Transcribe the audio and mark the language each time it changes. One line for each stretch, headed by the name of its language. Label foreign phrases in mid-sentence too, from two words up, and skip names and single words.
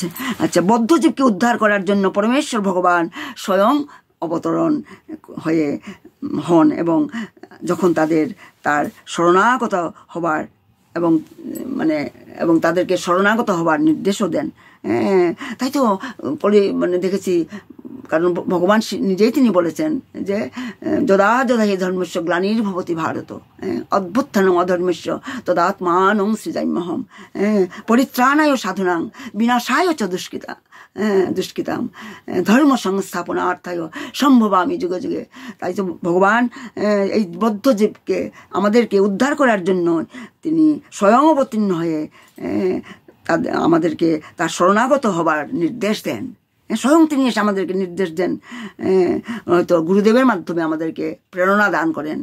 Bangla: আচ্ছা, বদ্ধজীবকে উদ্ধার করার জন্য পরমেশ্বর ভগবান স্বয়ং অবতরণ হন এবং যখন তার শরণাগত হবার এবং তাদেরকে শরণাগত হবার নির্দেশও দেন। তাই তো মানে দেখেছি, কারণ ভগবান নিজেই তিনি বলেছেন যে
Sanskrit: যদা যদা হি ধর্মস্য গ্লানির্ভবতি ভারত অভ্যুত্থানং অধর্মস্য তদাত্মানং সৃজাম্যহম পরিত্রাণায় সাধুনাং বিনাশায় চ দুষ্কৃতাম ধর্ম সংস্থাপনার্থায় সম্ভবামি যুগে যুগে।
Bangla: তাই তো ভগবান এই বদ্ধজীবকে আমাদেরকে উদ্ধার করার জন্য তিনি স্বয়ং অবতীর্ণ হয়ে আমাদেরকে তার শরণাগত হবার নির্দেশ দেন। স্বয়ং তিনি এসে আমাদেরকে নির্দেশ দেন, হয়তো গুরুদেবের মাধ্যমে আমাদেরকে প্রেরণা দান করেন।